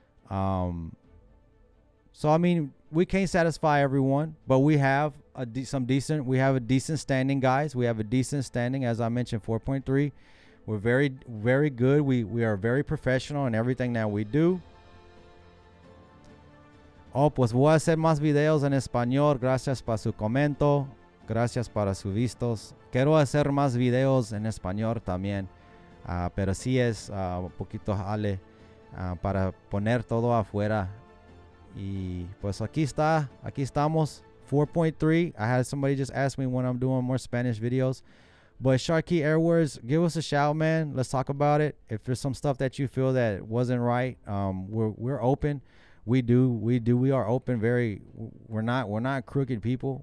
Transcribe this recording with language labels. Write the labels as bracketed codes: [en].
[en] So I mean, we can't satisfy everyone, but we have a decent standing, guys. We have a decent standing, as I mentioned, 4.3. We're very, very good. We are very professional in everything that we do. [es] Oh, pues voy a hacer más videos en español. Gracias para su comento. Gracias para sus vistos. Quiero hacer más videos en español también. Pero sí es un poquito jale para poner todo afuera. Y pues aquí estamos. 4.3. [en] I had somebody just ask me when I'm doing more Spanish videos. But Sharky Airwords, give us a shout, man. Let's talk about it. If there's some stuff that you feel that wasn't right, we're open. We are open. We're not crooked people.